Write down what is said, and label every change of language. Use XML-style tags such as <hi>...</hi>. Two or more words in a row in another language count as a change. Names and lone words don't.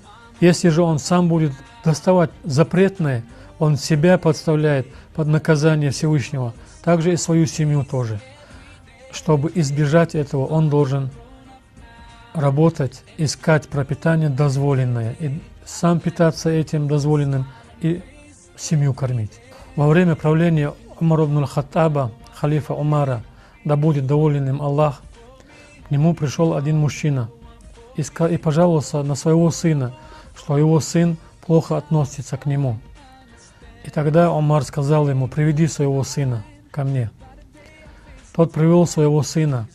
<ru>Если же он сам будет доставать запретное, он себя подставляет под наказание Всевышнего, также и свою семью тоже. Чтобы избежать этого, он должен работать, искать пропитание дозволенное, и сам питаться этим дозволенным, и семью кормить. Во время правления Умар ибн аль-Хаттаба, халифа Умара, да будет доволен им Аллах, к нему пришел один мужчина и пожаловался на своего сына, что его сын плохо относится к нему. И тогда Умар сказал ему: приведи своего сына ко мне. Тот привел своего сына.</ru>